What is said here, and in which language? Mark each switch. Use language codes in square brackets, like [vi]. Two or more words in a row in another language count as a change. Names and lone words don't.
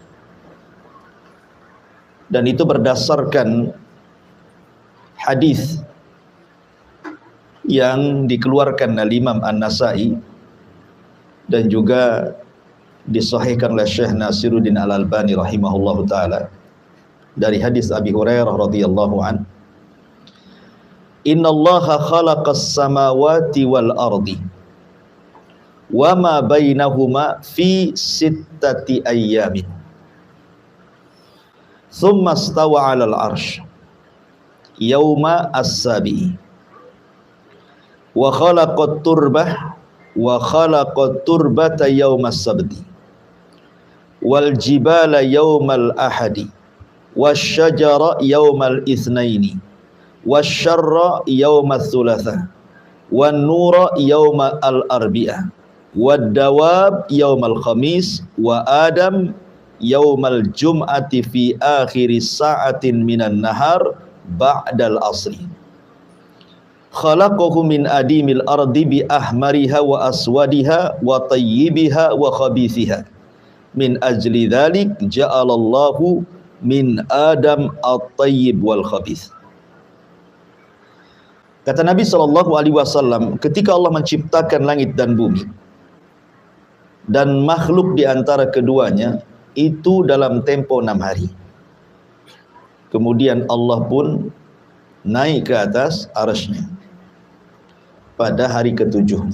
[id] Dan itu berdasarkan hadis yang dikeluarkan oleh Imam An-Nasa'i dan juga disahihkan oleh Syekh Nasiruddin Al-Albani [ar] رحمه الله تعالى [id] dari hadis Abi Hurairah [ar] رضي الله عن. إن الله خلق السماوات والأرض وما بينهما في ستة أيام ثم استوى على العرش يوم السابع وخلق التربة وخلق التربة يوم السبت والجبال يوم الأحد والشجر يوم الاثنين والشر يوم الثلاثاء والنور يوم الأربعاء والدواب يوم الخميس وآدم يوم الجمعة في آخر ساعة من النهار بعد العصر. خلقه من أديم الأرض بأحمرها وأسودها وطيبها وخبيثها. من أجل ذلك جعل الله من آدم الطيب والخبيث. [id] Kata Nabi SAW, ketika Allah menciptakan langit dan bumi dan makhluk di antara keduanya itu dalam tempo 6 hari. Kemudian Allah pun naik ke atas arasy-Nya pada hari ketujuhnya.